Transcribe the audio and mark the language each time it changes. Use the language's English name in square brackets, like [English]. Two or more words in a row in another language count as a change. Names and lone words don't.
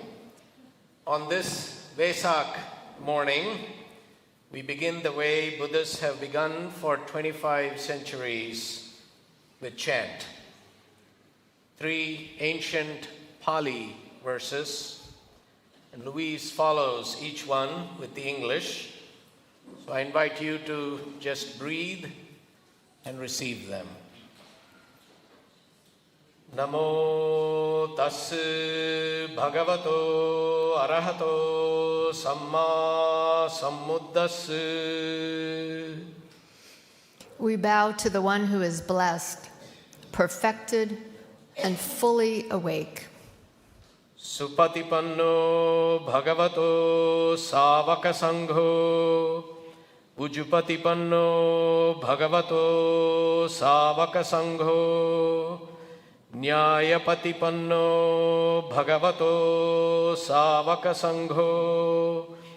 [English] On this Vesak morning, we begin the way Buddhists have begun for 25 centuries with chant. 3 ancient Pali verses, and Louise follows each one with the English. So I invite you to just breathe and receive them. [Pali] Namo tassu bhagavato arahato samma sambuddhassu. [English] We bow to the one who is blessed, perfected, and fully awake. [Pali] Supatipanno bhagavato savaka sangho. Ujupatipanno bhagavato savaka sangho. Nyayapatipanno bhagavato savaka sangho.